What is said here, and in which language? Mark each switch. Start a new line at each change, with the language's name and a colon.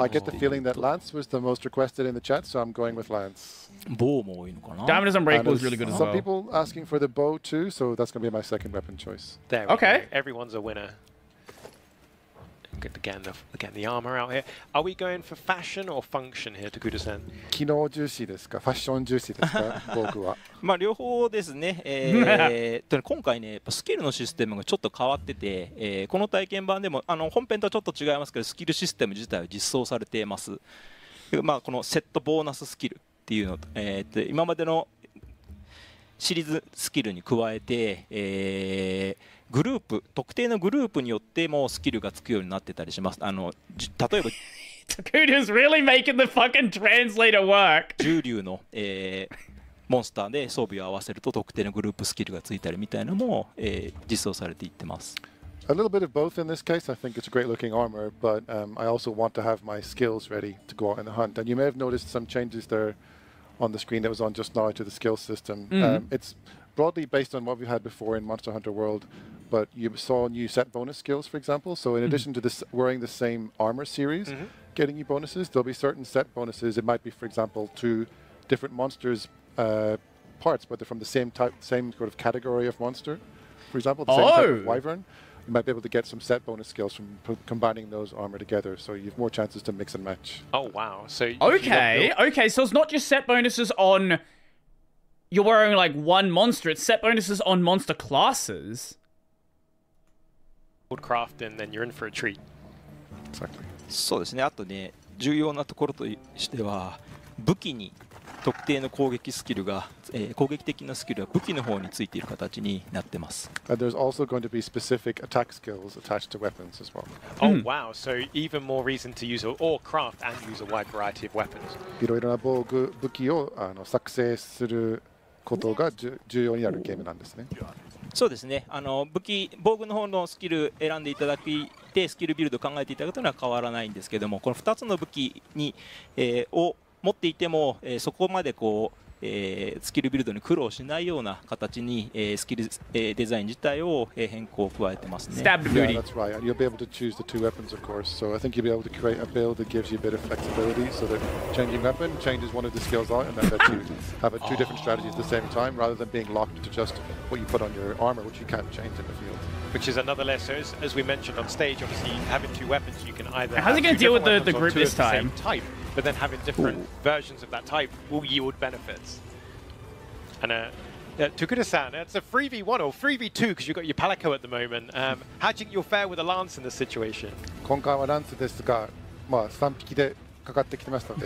English: I get the feeling that Lance was the most requested in the chat, so I'm going with Lance. Diamond Unbreakable is really good as well. Some people asking for the bow too, so that's going to be my second weapon choice. There we go. Everyone's a winner. Good to get the armor out here. Are we going for fashion or function here, Takuda-san?
Japanese: 機能重視ですか、ファッション重視ですか、僕は。まあ両方ですね。今回ね、スキルのシステムがちょっと変わってて、この体験版でも本編とはちょっと違いますけど、スキルシステム自体は実装されています。まあこのセットボーナススキルっていうの、今までのシリーズスキルに加えて、グループ、特定のグループによってもスキルがつくようになってたりします。例えば
English: Takuda's really making the fucking translator work.
Japanese: 重竜の、モンスターで装備を合わせると特定のグループスキルがついたりみたいなのも、実装されていってます。
English: A little bit of both in this case. I think it's a great looking armor, but I also want to have my skills ready to go out in the hunt. And you may have noticed some changes there on the screen that was on just now to the skill system. It's broadly based on what we had before in Monster Hunter World, but you saw new set bonus skills, for example. So in addition to this, wearing the same armor series, getting you bonuses, there'll be certain set bonuses. It might be, for example, 2 different monsters parts, but they're from the same type, same sort of category of monster. For example, the same type of wyvern. You might be able to get some set bonus skills from combining those armor together, so you have more chances to mix and match. Oh wow! So okay, so it's not just set bonuses on you're wearing like one monster; it's set bonuses on monster classes. Craft and then you're in for a treat. Exactly.
Japanese: そうですね。あとね、重要なところとしては武器に特定の攻撃スキルが、攻撃的なスキルは武器の方についている形になってます。
English: And there's also going to be specific attack skills attached to weapons as well. Oh wow! So even more reason to use or craft and use a wide variety of weapons.
Japanese: いろいろな武器を作成することが重要になるゲームなんですね。そうですね。防具の方のスキル選んでいただいてスキルビルド考えていただくというのは変わらないんですけども、この2つの武器に、を持っていても、そこまでこう、スキルビルドに苦労しないような形に、スキル、デザイン自体を、変更を加えてますね。
English: Stab booty. Yeah, that's right. You'll be able to choose the 2 weapons, of course. So I think you'll be able to create a build that gives you a bit of flexibility, so that changing weapon changes one of the skills out, and then lets you have 2 different strategies at the same time, rather than being locked to just what you put on your armor, which you can't change in the field. Which is another lesson, as we mentioned on stage. Obviously, having 2 weapons, you can either. How's he going to deal with the group this time? Type, but then having different versions of that type will yield benefits. And Takuda-san, it's a 3v1 or 3v2 because you've got your Palico at the moment. How do you think you'll fare with a Lance in this situation?
Japanese: 今回はランスですが、まあ3匹でかかってきてましたので。